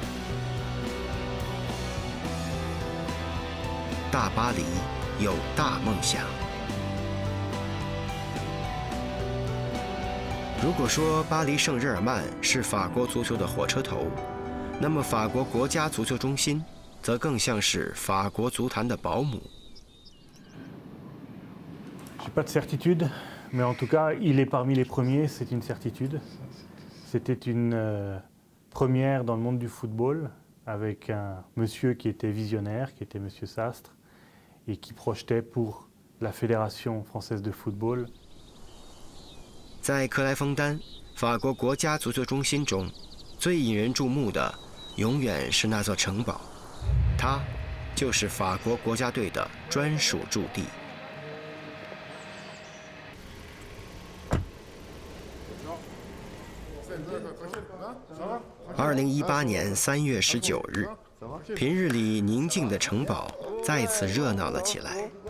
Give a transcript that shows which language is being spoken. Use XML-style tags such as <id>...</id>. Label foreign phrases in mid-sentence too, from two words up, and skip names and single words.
<zh>大巴黎有大梦想。如果说巴黎圣日耳曼是法国足球的火车头，那么法国国家足球中心则更像是法国足坛的保姆。</zh> <fr>J'ai pas de certitude, mais en tout cas, il est parmi les premiers, c'est une certitude. C'était une première dans le monde du football, avec un monsieur qui était visionnaire, qui était monsieur Sastre, et qui projetait pour la Fédération française de football.</fr> <zh>在克莱枫丹，法国国家足球中心中，最引人注目的，永远是那座城堡，它就是法国国家队的专属驻地。2018年3月19日，平日里宁静的城堡再次热闹了起来。</zh>